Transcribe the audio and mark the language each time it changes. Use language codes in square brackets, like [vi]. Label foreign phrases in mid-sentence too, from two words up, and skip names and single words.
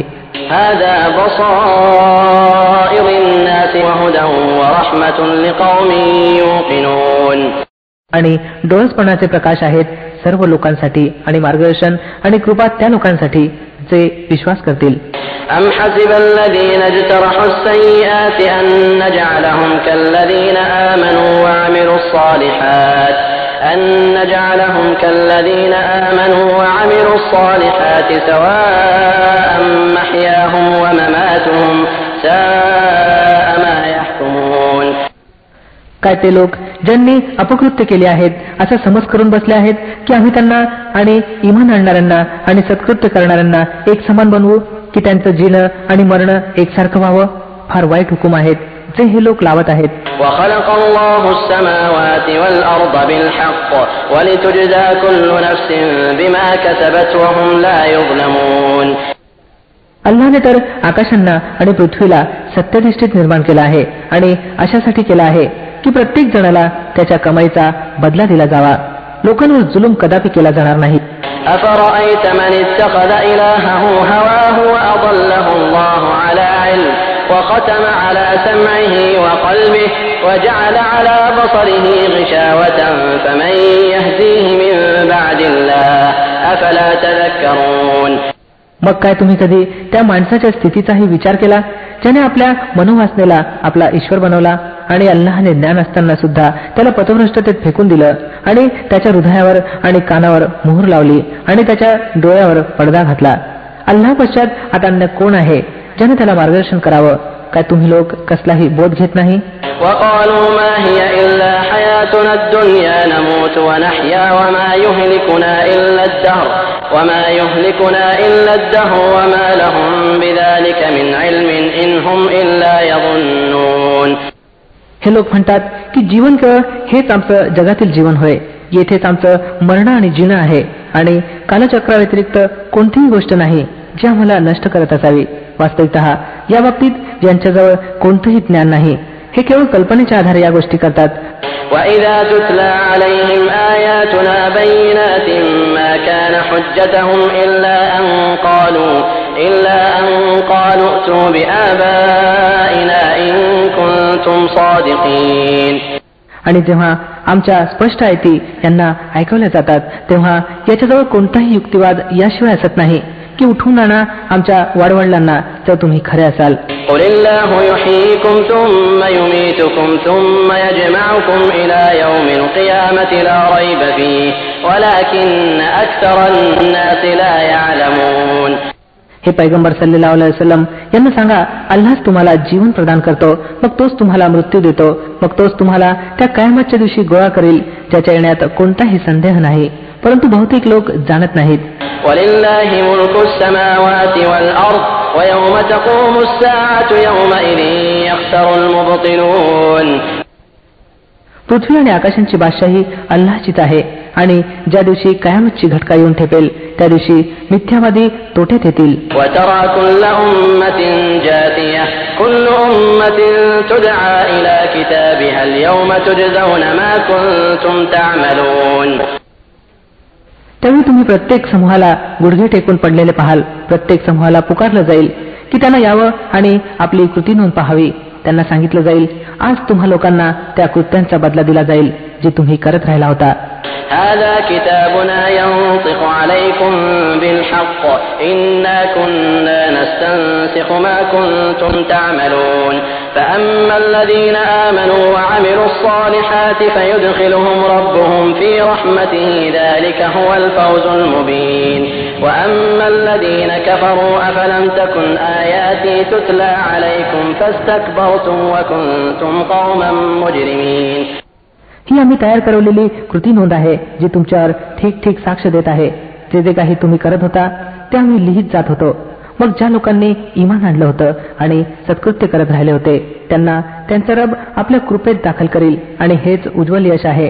[ar] هذا بصائر الناس وهدى ورحمة لقوم يوقنون. [mr] आणि डोळसपणाचे प्रकाश आहेत सर्व लोकांसाठी आणि मार्गदर्शन आणि कृपा त्या लोकांसाठी जे विश्वास करतील. [ar] أم حسب الذين اجترحوا السيئات أن نجعلهم كالذين آمنوا وعملوا الصالحات سواء محياهم ومماتهم ساء ما يحكمون. [mr] काय ते लोक ज्यांनी अपकृत्य केले आहेत असा समज करून बसले आहेत की आम्ही त्यांना आणि इमान आणणाऱ्यांना आणि सत्कृत्य करणाऱ्यांना एक समान बनवू की त्यांचं जीणं आणि मरणं एकसारखं व्हावं. फार वाईट हुकूम आहेत जे हे लोक लावत आहेत. [ar] وخلق الله السماوات والأرض بالحق ولتجزى كل نفس بما كسبت وهم لا يظلمون. [mr] अल्लाहने तर आकाशांना आणि पृथ्वीला सत्यनिष्ठित निर्माण केला आहे आणि अशासाठी केला आहे की प्रत्येक जणाला त्याच्या कमाईचा बदला दिला जावा. लोकांवर जुलूम कदापि केला जाणार नाही. [ar] أفرأيت من اتخذ إلهه هواه وأضله الله على علم وختم على سمعه وقلبه وجعل على بصره غشاوة فمن يهديه من بعد الله أفلا تذكرون. [mr] मग काय तुम्ही कधी त्या माणसाच्या स्थितीचाही विचार केला ज्याने आपल्या मनोवासनेला आपला ईश्वर बनवला आणि अल्लाहने ज्ञान असताना सुद्धा त्याला पथभ्रष्टतेत फेकून दिलं आणि त्याच्या हृदयावर आणि कानावर मोहर लावली आणि त्याच्या डोळ्यावर पडदा घातला. अल्लाह पश्चात आता अन्य कोण आहे ज्याने त्याला मार्गदर्शन करावं. काय तुम्ही लोक कसलाही बोध घेत नाही. [ar] وقالوا ما هي إلا حياتنا الدنيا نموت ونحيا وما يهلكنا إلا الدهر وما لهم بذلك من علم إن هم إلا يظنون. [mr] हे लोक म्हणतात की जीवन केवळ हेच आमचं जगातील जीवन होय, येथेच आमचं मरण आणि जीणं आहे आणि कालचक्राव्यतिरिक्त कोणतीही गोष्ट नाही जी आम्हाला नष्ट करत असावी. वास्तविकतः या बाबतीत ज्यांच्याजवळ कोणतंही ज्ञान नाही हे केवळ कल्पनेच्या आधारे या गोष्टी करतात. [ar] وَإِذَا تُتْلَى عَلَيْهِمْ آيَاتُنَا بَيِّنَاتٍ مَا كَانَ حُجَّتُهُمْ إِلَّا أَن قَالُوا ائْتُوا بِآبَائِنَا إِن كُنتُمْ صَادِقِينَ. [mr] आणि जेव्हा आमच्या स्पष्ट आयती यांना ऐकवल्या जातात तेव्हा याच्याजवळ कोणताही युक्तिवाद याशिवाय असत नाही की उठवून आणा आमच्या वाडवडिलांना जर तुम्ही खरे असाल. [ar] قُلِ اللَّهُ يُحْيِيكُمْ ثُمَّ يُمِيتُكُمْ ثُمَّ يَجْمَعُكُمْ إِلَى يَوْمِ الْقِيَامَةِ لَا رَيْبَ فِيهِ وَلَكِنَّ أَكْثَرَ النَّاسِ لَا يَعْلَمُونَ. [mr] हे पैगंबर [ar] صلى الله عليه وسلم [mr] यांना सांगा, अल्लाहच तुम्हाला जीवन प्रदान करतो, मग तोच तुम्हाला मृत्यू देतो, मग तोच तुम्हाला त्या कयामतच्या दिवशी गोळा करेल ज्याच्या येण्यात कोणताही संदेह नाही, परंतु बहुतेक लोक जाणत नाहीत. [ar] وَلِلَّهِ مُلْكُ السَّمَاوَاتِ وَالْأَرْضِ وَيَوْمَ تَقُومُ السَّاعَةُ يَوْمَئِذٍ يَخْسَرُ الْمُبْطِلُونَ. [mr] पृथ्वी आणि आकाशांची बादशाही अल्लाहचीच आहे आणि ज्या दिवशी कयामतची घटका येऊन ठेपेल त्या दिवशी मिथ्यावादी तोट्यात येतील. [ar] وَتَرَى كُلَّ أُمَّةٍ جَاثِيَةً كُلُّ أُمَّةٍ تُدْعَى إِلَى كِتَابِهَا الْيَوْمَ تُجْزَوْنَ مَا كُنتُمْ تَعْمَلُونَ. [mr] त्यावेळी तुम्ही प्रत्येक समूहाला गुडघे टेकून पडलेले पाहाल. प्रत्येक समूहाला पुकारलं जाईल की त्यांना यावं आणि आपली कृती नोंद पाहावी. त्यांना सांगितलं जाईल, आज तुम्हा लोकांना त्या कृत्यांचा बदला दिला जाईल जे तुम्ही करत राहिला होता. [ar] هذا كتابنا ينطق عليكم بالحق إنا كنا نستنسخ ما كنتم تعملون فأما الذين آمنوا وعملوا الصالحات فيدخلهم ربهم في رحمته ذلك هو الفوز المبين وأما الذين كفروا أفلم تكن آياتي تتلى عليكم فاستكبرتم وكنتم قوما مجرمين. [mr] ही आम्ही तयार करवलेली कृती नोंद आहे जी तुमच्यावर ठीक ठीक साक्ष देत आहे. जे काही तुम्ही करत होता ते आम्ही लिहित जात होतो. मग ज्या लोकांनी इमान आणलं होतं आणि सत्कृत्य करत राहिले होते त्यांना त्यांचा रब आपल्या कृपेत दाखल करील आणि हेच उज्ज्वल यश आहे.